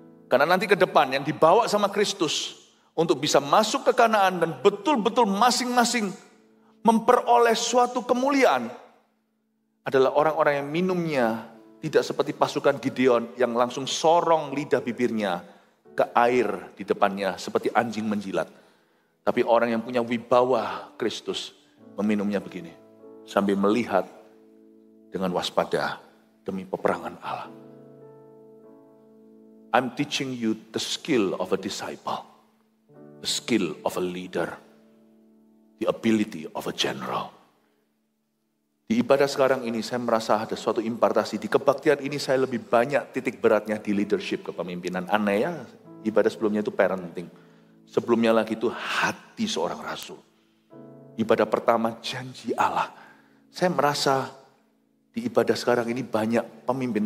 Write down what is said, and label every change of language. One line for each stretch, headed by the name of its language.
Indonesian: Karena nanti ke depan yang dibawa sama Kristus untuk bisa masuk ke Kanaan dan betul-betul masing-masing memperoleh suatu kemuliaan adalah orang-orang yang minumnya tidak seperti pasukan Gideon yang langsung sorong lidah bibirnya ke air di depannya seperti anjing menjilat. Tapi orang yang punya wibawa Kristus meminumnya begini, sambil melihat dengan waspada demi peperangan Allah.
English: I'm teaching you the skill of a disciple, the skill of a leader, the ability of a general.
Indonesian: Di ibadah sekarang ini saya merasa ada suatu impartasi. Di kebaktian ini saya lebih banyak titik beratnya di leadership kepemimpinan. Aneh ya, ibadah sebelumnya itu parenting. Sebelumnya lagi itu hati seorang rasul. Ibadah pertama janji Allah. Saya merasa di ibadah sekarang ini banyak pemimpin.